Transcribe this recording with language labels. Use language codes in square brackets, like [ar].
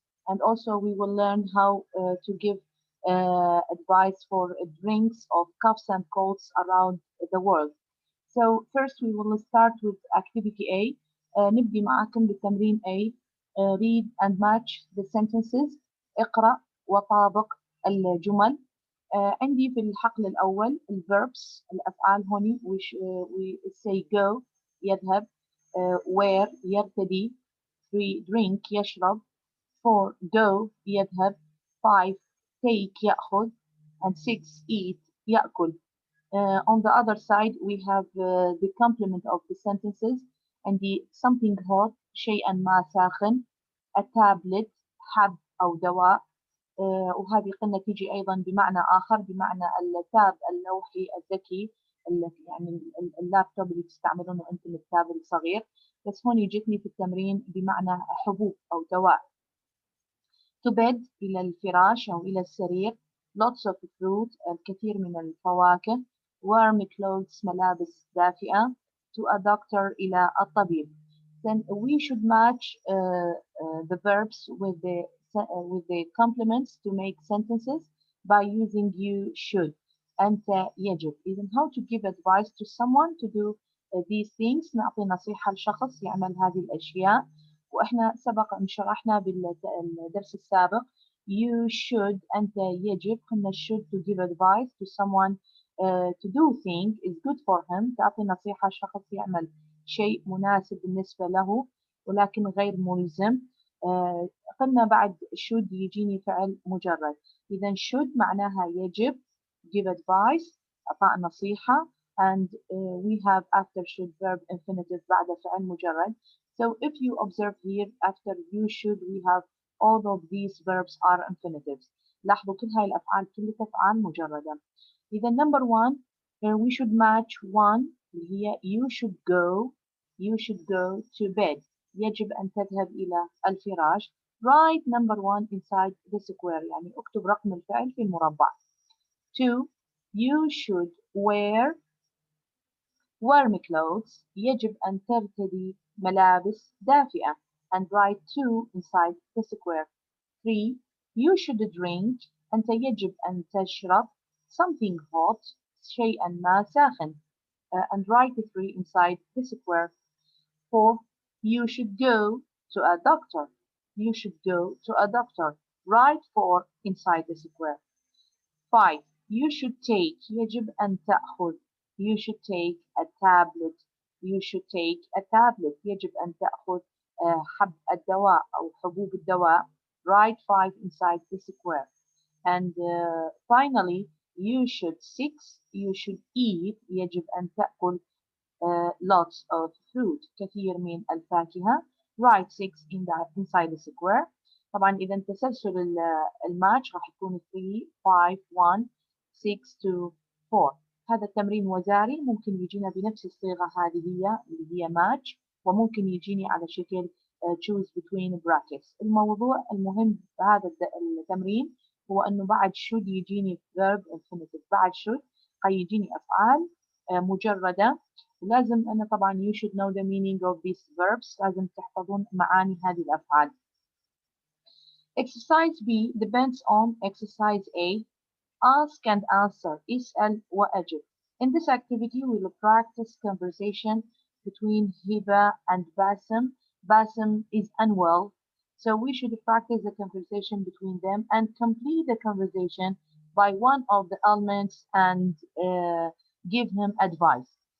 [en] And also we will learn how to give advice for drinks of coughs and colds around the world. So first we will start with activity A. [ar] نبدي معاكم بالتمرين A. [en] Read and match the sentences. [ar] اقرأ وطابق الجمل. عندي في الحقل الأول الverbs الأفعال هوني [en] we say go [ar] يذهب. [en] Where يرتدي. 3 drink يشرب. 4 go يذهب. 5 take يأخذ. and 6 eat يأكل. On the other side, we have the complement of the sentences and the something hot, [ar] شيئا ما ساخن, [en] a tablet, [ar] حب أو دواء. وهذه قلنا تيجي أيضا بمعنى آخر بمعنى التاب اللوحي الذكي يعني اللابتوب اللي تستعملونه أنتم التاب الصغير. بس هون جتني في التمرين بمعنى حبوب أو دواء. [en] to bed [ar] إلى الفراش أو إلى السرير. [en] lots of fruit [ar] الكثير من الفواكه. [en] warm clothes [ar] ملابس دافئة. [en] to a doctor [ar] إلى الطبيب. [en] Then we should match the verbs with the complements to make sentences by using you should. [ar] أنت يجب. [en] إذن how to give advice to someone to do these things. [ar] نعطي نصيحة لشخص يعمل هذه الأشياء. وإحنا سبق أن شرحنا بالدرس السابق [en] you should أنت يجب قلنا should to give advice to someone to do thing is good for him. [ar] تعطي نصيحة شخص يعمل شيء مناسب بالنسبة له ولكن غير ملزم. قلنا بعد should يجيني فعل مجرد. [en] إذا should معناها يجب give advice [ar] أعطاء نصيحة [en] and we have after should verb infinitive [ar] بعد فعل مجرد. [en] So if you observe here after you should we have all of these verbs are infinitives. [ar] لاحظوا كل هاي الأفعال كلها أفعال مجردة. [en] إذا number one we should match one اللي هي you should go to bed. [ar] يجب أن تذهب إلى الفراش. [en] Write number one inside the square [ar] يعني اكتب رقم الفعل في المربع. [en] 2 you should wear warm clothes. [ar] يجب أن ترتدي ملابس دافئة [en] and write 2 inside the square. 3 you should drink. [ar] أنت يجب أن تشرب [en] something hot [ar] شيئا ما ساخن [en] and write 3 inside the square. 4 you should go to a doctor. You should go to a doctor. Write 4 inside the square. 5 you should take [ar] يجب أن تأخذ. [en] You should take a tablet. You should take a tablet. [ar] يجب أن تأخذ حب الدواء أو حبوب الدواء. [en] Write 5 inside the square. And finally, you should 6. You should eat. [ar] يجب أن تأكل [en] lots of fruit. [ar] كثير من الفاكهة. [en] Write 6 inside the square. [ar] طبعا إذا تسلسل الماتش راح يكون 3 5 1 6 2 4. هذا التمرين وزاري ممكن يجينا بنفس الصيغة هذه هي اللي هي match وممكن يجيني على شكل [en] choose between brackets. [ar] الموضوع المهم بهذا التمرين هو أنه بعد should يجيني [en] verb infinitive. [ar] بعد should يجيني أفعال مجردة. ولازم أنا طبعا [en] you should know the meaning of these verbs. [ar] لازم تحفظون معاني هذه الأفعال. [en] Exercise B depends on exercise A. Ask and answer. [ar] اسأل وأجب. [en] In this activity, we will practice conversation between Hiba and Basim. Basim is unwell, so we should practice the conversation between them and complete the conversation by one of the elements and give him advice.